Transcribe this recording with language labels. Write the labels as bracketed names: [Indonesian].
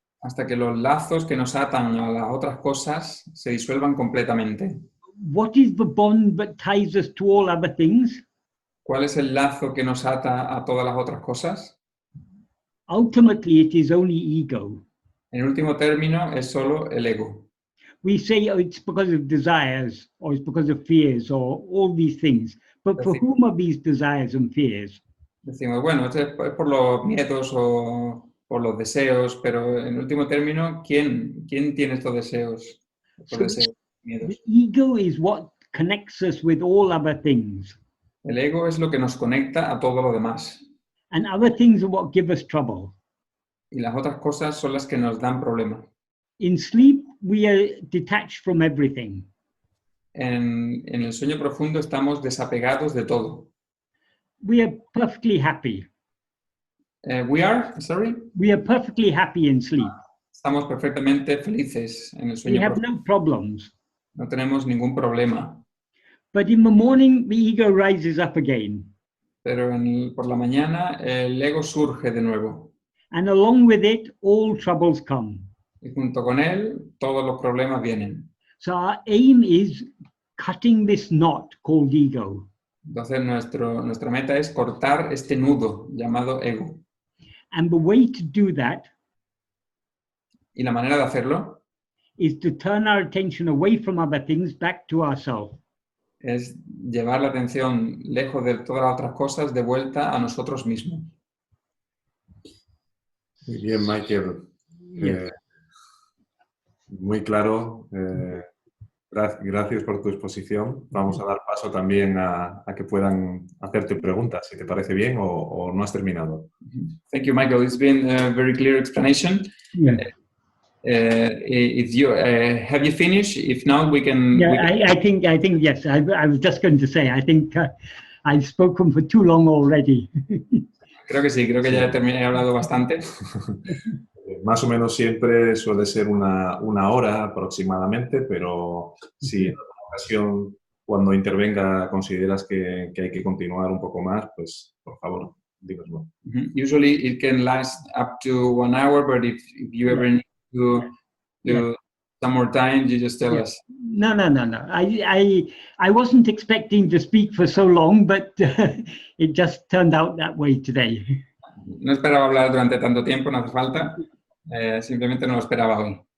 [Spanish] Hasta que los lazos que nos atan a las otras cosas se disuelvan completamente. [English] What is the bond that ties us to all other things? [Spanish] ¿Cuál es el lazo que nos ata a todas las otras cosas? [English] Ultimately, it is only ego. [Spanish] En último término, es solo el ego. [English] We say, oh, it's because of desires, or it's because of fears, or all these things. But for whom are these desires and fears? [Spanish] Decimos, bueno, es por los miedos o por los deseos, pero en último término, ¿quién tiene estos deseos? Miedos? [English] The ego is what connects us with all other things. [Spanish] El ego es lo que nos conecta a todo lo demás. [English] And other things are what give us trouble. [Spanish] Y las otras cosas son las que nos dan problemas. [English] In sleep, we are detached from everything. [Spanish] En el sueño profundo estamos desapegados de todo. [English] We are perfectly happy. We are perfectly happy in sleep. [Spanish] Estamos perfectamente felices en el [English] We [Spanish] sueño [English] have [Spanish] profundo. [English] no problems. [Spanish] No tenemos ningún problema. [English] But in the morning, the ego rises up again. [Spanish] Pero por la mañana el ego surge de nuevo. [English] And along with it, all troubles come. [Spanish] Y junto con él, todos los problemas vienen. [English] So our aim is cutting this knot called ego. [Spanish] Entonces nuestra meta es cortar este nudo llamado ego. [English] And the way to do that [Spanish] Y la manera de hacerlo [English] is to turn our attention away from other things back to ourselves. [Spanish] es llevar la atención lejos de todas las otras cosas de vuelta a nosotros mismos. Muy bien, Michael. [English] Yes. [Spanish] Muy claro. Gracias por tu exposición. Vamos a dar paso también a que puedan hacerte preguntas, si te parece bien o no has terminado. [English] Thank you, Michael. It's been a very clear explanation. Yeah. If you have you finished? If not, we can. Yeah, I think yes. I was just going to say, I think I've spoken for too long already. [Spanish] Creo que sí, creo que ya he hablado bastante. Más o menos siempre suele ser una hora aproximadamente, pero si en alguna ocasión, cuando intervenga, consideras que hay que continuar un poco más, pues por favor, dínoslo. [English] Usually it can last up to 1 hour, but if you ever need to do some more time, you just tell us. [Spanish] No. [English] I wasn't expecting to speak for so long, but it just turned out that way today. [Spanish] No esperaba hablar durante tanto tiempo, no hace falta. Simplemente no lo esperaba hoy.